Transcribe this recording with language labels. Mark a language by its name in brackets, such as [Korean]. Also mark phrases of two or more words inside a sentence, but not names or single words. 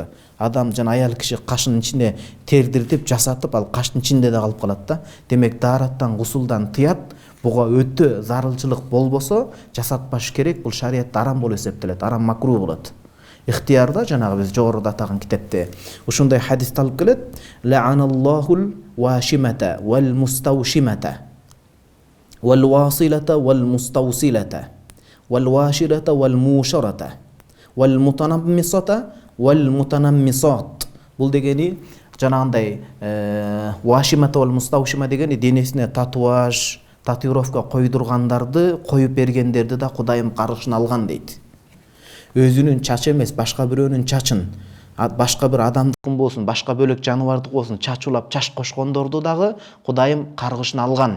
[Kyrgyz] Адам жана аял киши кашынын ичине тердиртип, жасатып, ал каштын ичинде да калып калат да. Демек даараттан, гусулдан тыят. Буга өтө зарылчылык болбосо жасатпаш керек. Бул шариятта арам болуп эсептелет, арам макруh болот. Ихтиярда жанагы биз жогоруда атаган китепте ушундай хадис алып келет. [Arabic] لعن الله الواشمة والمستوشمة والواصلة والمستوصلة والواشرة والموشرة والمتنمصة والمتنمصات. [Kyrgyz] Бул дегени жанагындай [Arabic] الواشمة والمستوشمة [Kyrgyz] дегени денесине татуаж, татуировка койдургандарды, коюп бергендерди да Кудайым каргышына алган дейт. Өзүнүн чачы эмес, башка бирөөнүн чачын, башка бир адамдыкын болсун, башка бөлөк жаныбардык болсун, чачуулап чаш кошкондорду дагы Кудайым каргышына алган.